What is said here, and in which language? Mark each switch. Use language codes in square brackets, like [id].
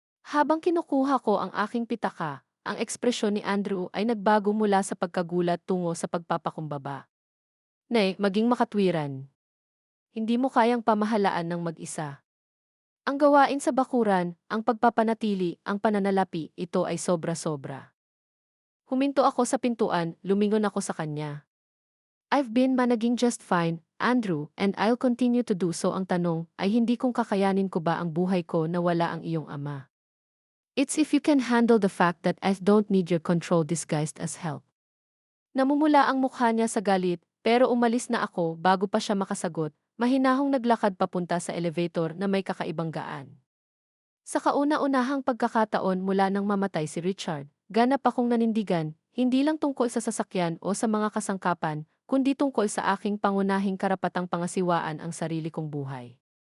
[tl] Habang kinukuha ko ang aking pitaka, ang ekspresyon ni Andrew ay nagbago mula sa pagkagulat tungo sa pagpapakumbaba. Nay, maging makatwiran. Hindi mo kayang pamahalaan ng mag-isa. Ang gawain sa bakuran, ang pagpapanatili, ang pananalapi, ito ay sobra-sobra. Huminto ako sa pintuan, lumingon ako sa kanya. [en] I've been managing just fine, Andrew, and I'll continue to do so. [tl] Ang tanong ay hindi kung kakayanin ko ba ang buhay ko na wala ang iyong ama. [en] It's if you can handle the fact that I don't need your control disguised as help. [tl] Namumula ang mukha niya sa galit, pero umalis na ako bago pa siya makasagot, mahinahong naglakad papunta sa elevator na may kakaibang gaan. Sa kauna-unahang pagkakataon mula nang mamatay si Richard, ganap akong nanindigan, hindi lang tungkol sa sasakyan o sa mga kasangkapan, kundi tungkol sa aking pangunahing karapatang pangasiwaan ang sarili kong buhay.